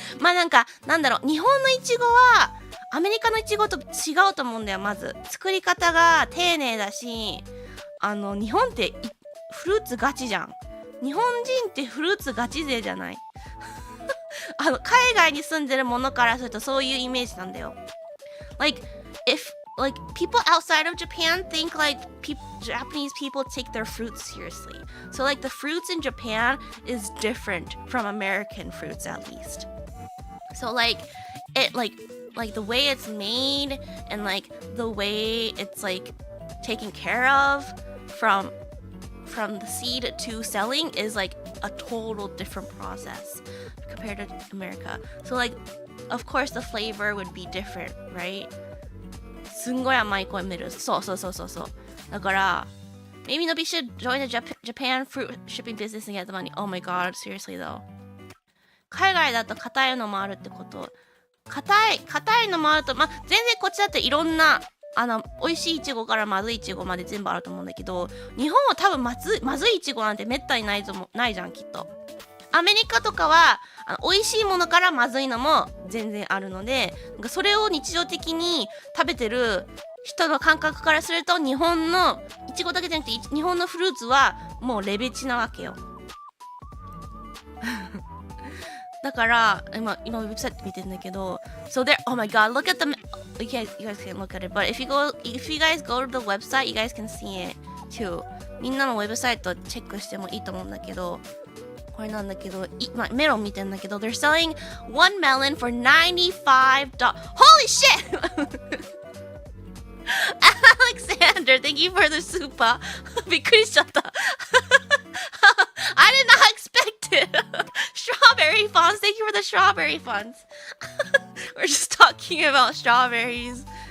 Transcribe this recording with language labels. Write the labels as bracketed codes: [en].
[ja] まあなんだろう、日本のいちごはアメリカのいちごと違うと思うんだよ。まず作り方が丁寧だし、日本ってフルーツガチじゃん。日本人ってフルーツガチ勢じゃない？海外に住んでるものからするとそういうイメージなんだよ。 [en] Like people outside of Japan think like Japanese people take their fruits seriously. So like the fruits in Japan is different from American fruits at least. So like it like the way it's made and like the way it's like taken care of from the seed to selling is like a total different process compared to America. So like of course the flavor would be different, right? [ja] すんごい甘いコーンミル。そう。だから、 [en] maybe nobody should join the Japan fruit shipping business and get the money. Oh my god, seriously though. [ja] 海外だと硬いのもあるってこと。硬いのもあると、全然こっちだっていろんな、美味しいイチゴからまずいイチゴまで全部あると思うんだけど、日本は多分まずいイチゴなんてめったにないじゃん、きっと。アメリカとかは美味しいものからまずいのも全然あるので、それを日常的に食べてる人の感覚からすると、日本のいちごだけじゃなくて日本のフルーツはもうレベチなわけよ。だから今ウェブサイト見てるんだけど、 [en] so there, oh my god, look at the, you guys can't look at it, but if you guys go to the website, you guys can see it too. [ja] みんなのウェブサイトチェックしてもいいと思うんだけど、これなんだけど、メロン見てんだけど、 [en] they're selling one melon for $95. Holy shit! Alexander, thank you for the super. [ja] びっくりしちゃった。 [en] I did not expect it. Strawberry funds, thank you for the strawberry funds. We're just talking about strawberries.